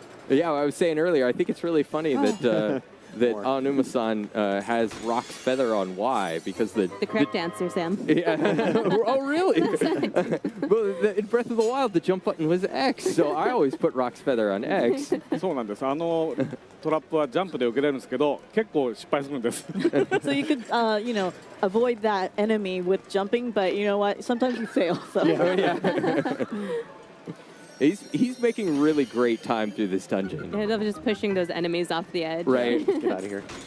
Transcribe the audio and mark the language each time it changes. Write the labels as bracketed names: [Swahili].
[English] Yeah, I was saying earlier, I think it's really funny that More. Anuma-san has Rock's feather on Y because the correct answer, Sam. Yeah. Oh, really? Well, in Breath of the Wild, the jump button was X, so I always put Rock's feather on X. [Japanese] そうなんです。トラップはジャンプで受けれるんですけど、結構失敗するんです。 [English] So you could, avoid that enemy with jumping, but you know what? Sometimes you fail. So. Yeah. He's making really great time through this dungeon. Yeah, they're just pushing those enemies off the edge. Right. Get out of here.